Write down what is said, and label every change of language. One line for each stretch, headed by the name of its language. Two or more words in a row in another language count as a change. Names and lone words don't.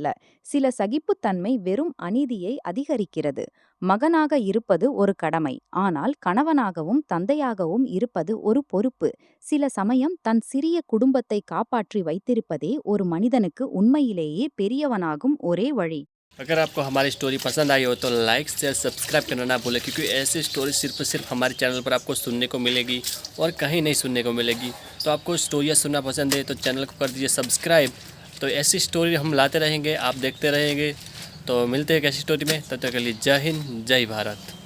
Tamil: சில சகிப்புத்தன்மை வெறும் அநீதியை அதிகரிக்கிறது. மகனாக இருப்பது ஒரு கடமை. ஆனால் கணவனாகவும் தந்தையாகவும் இருப்பது ஒரு பொறுப்பு. சில சமயம் தன் சிறிய குடும்பத்தை காப்பாற்றி வைத்திருப்பதே ஒரு மனிதனுக்கு உண்மையிலேயே பெரியவனாகும் ஒரே வழி.
Hindi: अगर आपको हमारी स्टोरी पसंद आई हो तो
English: like share subscribe
Hindi: करना ना भूलें, क्योंकि ऐसी स्टोरी सिर्फ हमारे चैनल पर आपको सुनने को मिलेगी और कहीं नहीं सुनने को मिलेगी। तो आपको स्टोरियाँ सुनना पसंद है तो चैनल को कर दीजिए सब्सक्राइब। तो ऐसी स्टोरी हम लाते रहेंगे, आप देखते रहेंगे। तो मिलते हैं एक ऐसी स्टोरी में, तब तक के लिए जय हिंद जय भारत।